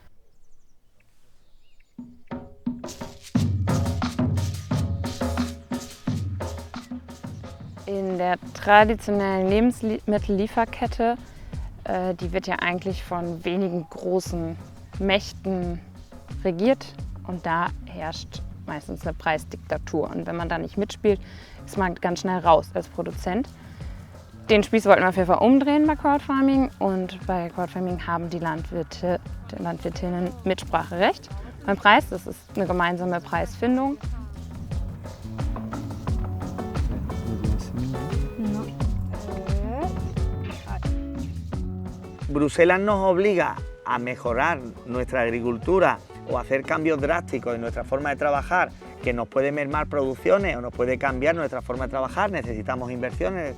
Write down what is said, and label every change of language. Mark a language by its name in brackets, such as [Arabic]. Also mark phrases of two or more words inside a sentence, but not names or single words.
[German] In der traditionellen Lebensmittellieferkette, die wird ja eigentlich von wenigen großen Mächten regiert, und da herrscht meistens eine Preisdiktatur. Und wenn man da nicht mitspielt, ist man ganz schnell raus als Produzent. Den Spieß wollten wir auf jeden Fall umdrehen bei Crowdfarming, und bei Crowdfarming haben die Landwirtinnen Mitspracherecht beim Preis. Das ist eine gemeinsame Preisfindung. [Spanish] Bruselas nos obliga a mejorar nuestra agricultura o hacer cambios drásticos en nuestra forma de trabajar, que nos puede mermar producciones o nos puede cambiar nuestra forma de trabajar, necesitamos inversiones.